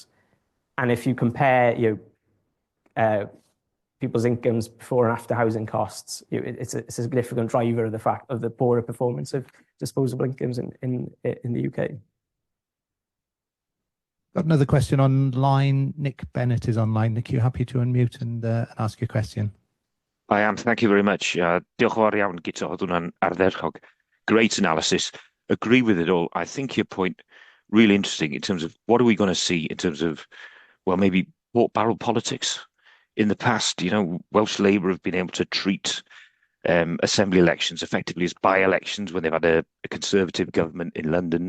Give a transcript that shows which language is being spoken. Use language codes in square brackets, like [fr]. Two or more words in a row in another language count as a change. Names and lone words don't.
[en] And if you compare people's incomes before and after housing costs, it's a significant driver of the fact of the poorer performance of disposable incomes in the UK. Got another question online. Nick Bennett is online. Nick, you happy to unmute and ask your question? I am. Thank you very much. [cy] Diolch yn fawr iawn, Guto. Oedd hwnna'n ardderchog. [en] Great analysis. Agree with it all. I think your point really interesting in terms of what are we going to see in terms of, well, maybe pork barrel politics. In the past, Welsh Labour have been able to treat assembly elections effectively as by-elections when they've had a Conservative government in London.